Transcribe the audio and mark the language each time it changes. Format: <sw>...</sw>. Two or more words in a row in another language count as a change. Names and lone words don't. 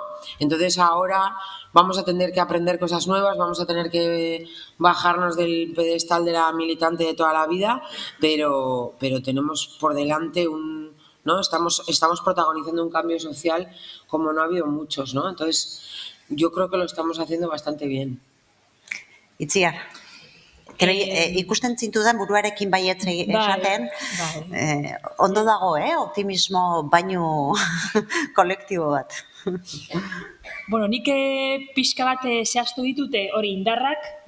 <es>Entonces ahora vamos a tener que aprender cosas nuevas, vamos a tener que bajarnos del pedestal de la militante de toda la vida, pero tenemos por delante ¿no? Estamos protagonizando un cambio social como no ha habido muchos, ¿no? Entonces, yo creo que lo estamos haciendo bastante bien.</es> <eu>Itziar, ikusten zintudan buruarekin baietz esaten, ondo dago, optimismo baino kolektibo bat. Bueno, nik pixka bat zehaztu ditute hori indarrak, no?</eu>